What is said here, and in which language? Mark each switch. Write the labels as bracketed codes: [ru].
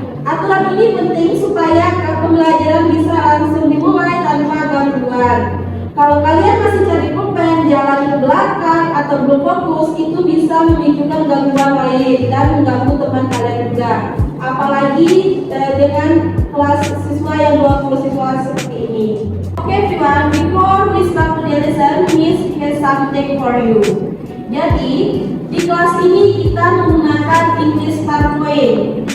[id] Aturan ini penting supaya pembelajaran bisa langsung dimulai tanpa gangguan. Kalau kalian masih cari pulpen, jalan ke belakang atau belum fokus, itu bisa memicukan gangguan lain dan mengganggu teman kalian juga. Apalagi dengan kelas siswa yang 20 siswa seperti ini. [en] Oke everyone, before we start the lesson, Miss has something for you. [id] Jadi di kelas ini kita menggunakan English Start Point.